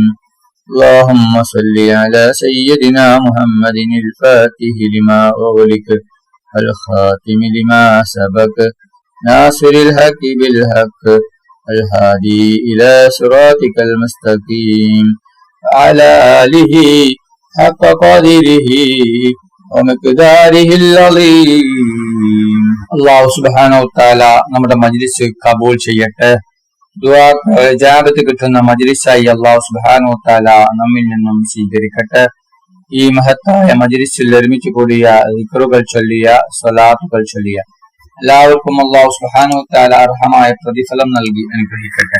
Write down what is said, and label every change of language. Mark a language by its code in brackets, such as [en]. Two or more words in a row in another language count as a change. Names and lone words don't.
[ar] اللهم صل على سيدنا محمد الفاتح لما أغلق الخاتم لما سبق ناصر الحق بالحق الهادي إلى صراطك المستقيم وعلى آله حق قدره ومقداره العظيم. [ml] അള്ളാഹു [ar] سبحانه وتعالى [ml] നമ്മുടെ മജ്ലിസ് കബൂൽ ചെയ്യട്ടെ. ദുആ ഇജാബത്ത് കിട്ടുന്ന മജ്ലിസായി അള്ളാഹു [ar] سبحانه وتعالى [ml] നമ്മിൽ നിന്നും സ്വീകരിക്കട്ടെ. ഈ മഹത്തായ മജ്ലിസിൽ ഒരുമിച്ച് കൂടിയ ദിക്റുകൾ ചൊല്ലിയ സ്വലാത്തുകൾ ചൊല്ലിയ എല്ലാവർക്കും അള്ളാഹു [ar] سبحانه وتعالى [ml] അർഹമായ പ്രതിഫലം നൽകി അനുഗ്രഹിക്കട്ടെ.